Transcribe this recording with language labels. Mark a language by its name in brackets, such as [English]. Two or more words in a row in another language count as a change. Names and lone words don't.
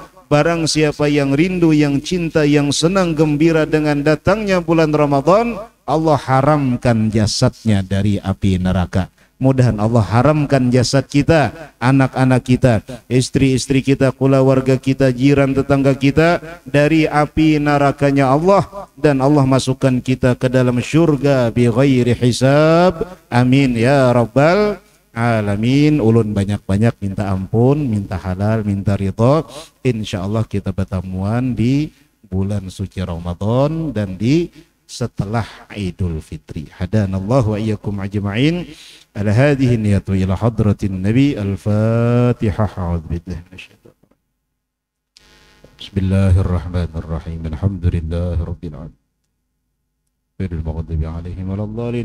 [Banjar] Barang siapa yang rindu, yang cinta, yang senang gembira dengan datangnya bulan Ramadan, Allah haramkan jasadnya dari api neraka. Mudahan Allah haramkan jasad kita, anak-anak kita, istri-istri kita, keluarga kita, jiran tetangga kita dari api nerakanya Allah, dan Allah masukkan kita ke dalam syurga [Arabic] بغير حساب. آمين يا رب العالمين. [Banjar] Ulun banyak-banyak minta ampun, minta halal, minta ridho. Insyaallah kita pertemuan di bulan suci Ramadan dan di setelah Idul Fitri. [Arabic] هدانا الله وإياكم أجمعين. على هذه النية إلى حضرة النبي. Al-Fatihah. أعوذ بالله من الشيطان الرجيم. بسم الله الرحمن الرحيم. الحمد لله رب العالمين. غير المغضوب عليهم ولا الضالين.